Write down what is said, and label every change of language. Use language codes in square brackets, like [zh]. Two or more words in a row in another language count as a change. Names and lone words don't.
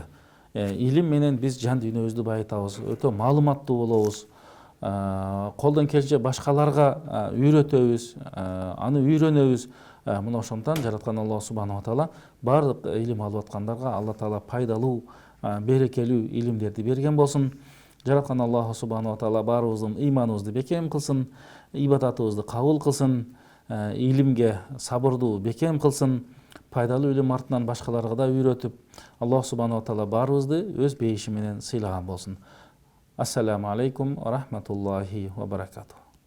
[ky] Илим менен биз жан дүйнөбүздү байытабыз, өтө маалыматтуу болобуз. Колдон келишинче башкаларга үйрөтөбүз, аны үйрөнөбүз. Мына ошондон жараткан Аллах [ar] سبحانه وتعالى [ky] бардык илим алып аткандарга Алла Таала пайдалуу берекелүү илимдерди берген болсун. Жараткан Аллаху [ar] سبحانه وتعالى [ky] баарыбыздын ыйманыбызды бекем кылсын, ибадатыбызды кабыл кылсын, илимге сабырдуу бекем кылсын, пайдалуу илим артынан башкаларга да үйрөтүп, Аллах [ar] سبحانه وتعالى [ky] баарыбызды өз бейиши менен сыйлаган болсун. [ar] السلام عليكم ورحمة الله وبركاته.